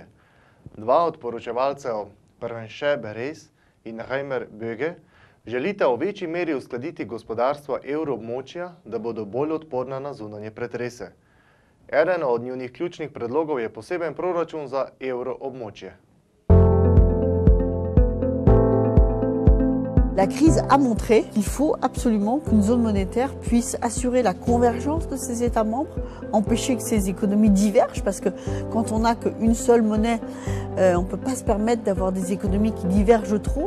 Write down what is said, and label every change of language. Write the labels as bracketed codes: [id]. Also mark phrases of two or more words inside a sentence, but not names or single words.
[sl] 2 od poročevalcev, Pervenche Berès in Reimer Böge, želite v večji meri uskladiti gospodarstvo evroobmočja, da bodo bolj odporna na zunanje pretrese. Eden od njunih ključnih predlogov je poseben proračun za evroobmočje. [fr] La crise a montré qu'il faut absolument qu'une zone monétaire puisse assurer la convergence de ses États membres, empêcher que ces économies divergent, parce que quand on n'a qu'une seule monnaie, on ne peut pas se permettre d'avoir des économies qui divergent trop.